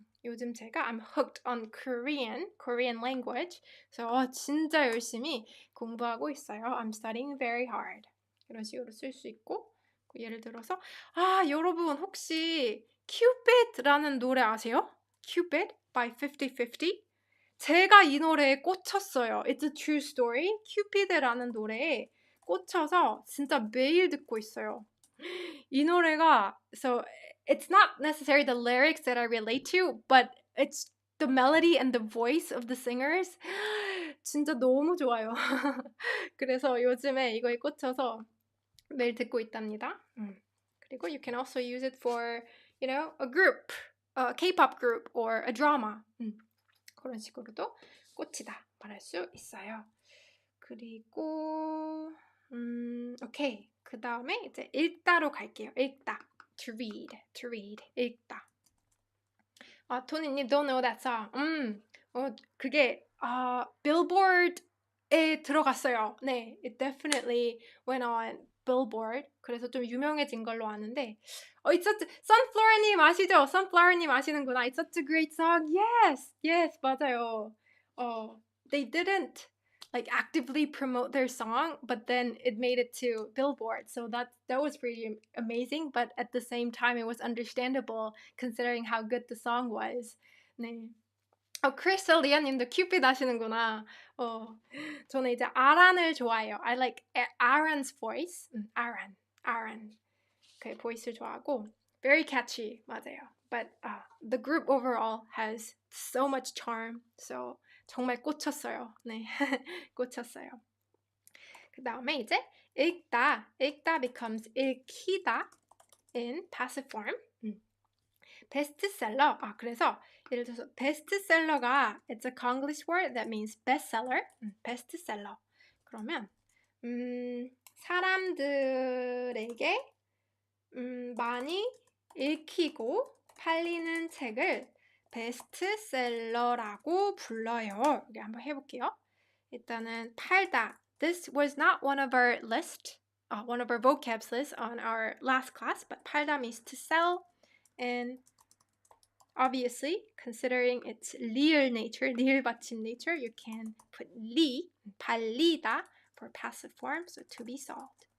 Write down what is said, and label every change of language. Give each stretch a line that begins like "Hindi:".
Korean: 요즘 제가
English: I'm hooked on Korean language.
Korean: So 진짜 열심히 공부하고 있어요.
English: I'm studying very hard.
Korean: 이런 식으로 쓸 수 있고, 예를 들어서 여러분 혹시 Cupid라는 노래 아세요?
English: Cupid by 50/50.
Korean: 제가 이 노래에 꽂혔어요.
English: It's a true story.
Korean: Cupid라는 노래에 꽂혀서 진짜 매일 듣고 있어요. 이 노래가,
English: so it's not necessarily the lyrics that I relate to, but it's the melody and the voice of the singers.
Korean: 진짜 너무 좋아요. 그래서 요즘에 이거에 꽂혀서 매일 듣고 있답니다. 그리고
English: you can also use it for, a group, a K-pop group or a drama.
Korean: 그런 식으로도 꽂히다 말할 수 있어요. 그리고 오케이. 그 다음에 이제 읽다로 갈게요.
English: 읽다. To read. 읽다. 토니님, don't know that song.
Korean: 그게
English: Billboard
Korean: 에 들어갔어요.
English: 네, it definitely went on Billboard.
Korean: 그래서 좀 유명해진 걸로 아는데,
English: it's such,
Korean: Sunflower님 아시죠? Sunflower님 아시는구나.
English: It's such a great song. Yes, yes,
Korean: 맞아요.
English: They didn't like actively promote their song, but then it made it to Billboard. So that was pretty amazing. But at the same time, it was understandable considering how good the song was.
Korean: 네. 크리스탈 리아님도 큐피드 하시는구나. 저는 이제 아란을 좋아해요.
English: I like Aaron's voice. Aaron.
Korean: 그 보이스를 좋아하고
English: very catchy.
Korean: 맞아요.
English: But the group overall has so much charm.
Korean: So 정말 꽂혔어요. 네, 꽂혔어요. 그 다음에 이제 읽다 becomes 읽히다
English: in passive form.
Korean: 베스트셀러. 그래서 예를 들어서 베스트셀러가
English: it's a Konglish word that means bestseller.
Korean: 베스트셀러. 그러면 사람들에게 많이 읽히고 팔리는 책을 베스트셀러라고 불러요. 여기 한번 해볼게요. 일단은 팔다.
English: This was not one of our vocabs list on our last class, but 팔다 means to sell, and obviously, considering its 리을 nature, 리을 받침 nature, you can put 리, 팔리다 for passive form, so to be sold.